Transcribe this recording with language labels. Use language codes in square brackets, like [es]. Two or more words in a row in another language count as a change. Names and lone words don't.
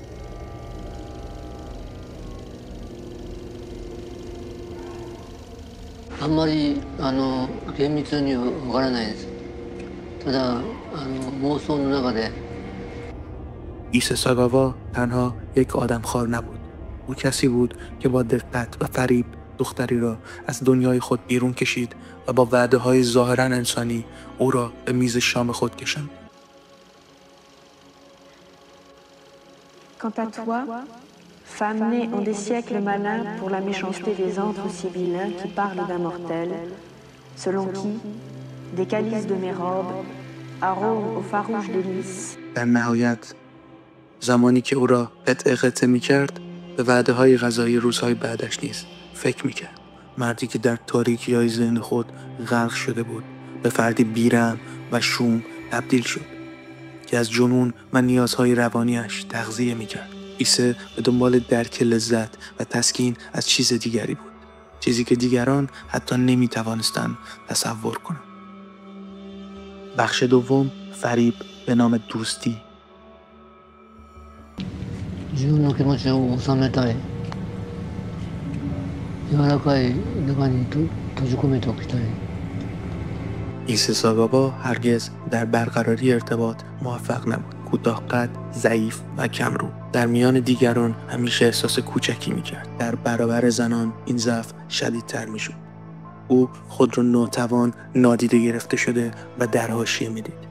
[fa] عیسی ساگاوا تنها یک آدمخوار نبود. او کسی بود که با دقت و فریب دختری را از دنیای خود بیرون کشید و با وعده‌های ظاهراً انسانی او را به میز شام خود کشاند. [fr] Quant à toi, femme née en des siècles malins pour la méchanceté des antres sibyllins qui parlent d'un mortel, selon qui des calices de mes robes arôment aux farouches délices. [fa] در نهایت زمانی که او را قطعه می کرد، به وعده های غذایی روزهای بعدش نیز فکر می کرد. مردی که در تاریکی های ذهن خود غرق شده بود به فردی بیرحم و شوم تبدیل شد که از جنون و نیازهای روانیش تغذیه می کرد. عیسی به دنبال درک لذت و تسکین از چیز دیگری بود، چیزی که دیگران حتی نمی توانستند تصور کنند. بخش دوم، فریب به نام دوستی. [ja] 自分の気持ちを収めたい、柔らかい中に閉じ込めておきたい。 [fa] عیسی ساگاوا هرگز در برقراری ارتباط موفق نبود. کوتاه‌قد، ضعیف و کمرو، در میان دیگران همیشه احساس کوچکی می‌کرد. در برابر زنان این ضعف شدیدتر می‌شد. او خود را ناتوان، نادیده گرفته شده و در حاشیه می‌دید.